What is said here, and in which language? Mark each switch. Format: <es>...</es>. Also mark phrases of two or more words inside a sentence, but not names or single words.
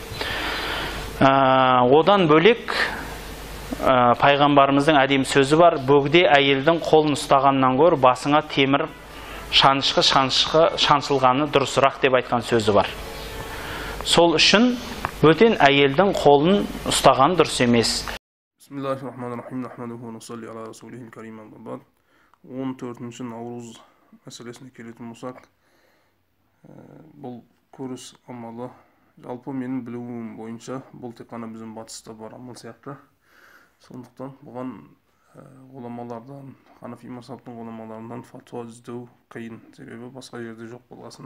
<kk>Одан бөлек пайғамбарымыздың әдемі сөзі бар: бөгде әйелдің қолын ұстағаннан гөрі басыңа темір шаншылғаны дұрысырақ деп айтқан сөзі бар. Сол үшін бөтен әйелдің қолын ұстаған дұрыс емес.</kk> <ar>بسم الله الرحمن الرحيم.</ar> <kk>14-ші наурыз мәселесіне келетін болсақ, бұл көріс амалы. Жалпы менің білуім бойынша бұл тек қана біздің батыста бар амал сияқты. Сондықтан бұған ғұламалардан, Ханафи мазхабының ғұламаларынан фатуа іздеу қиын, себебі басқа жерде жоқ болғасын.</kk>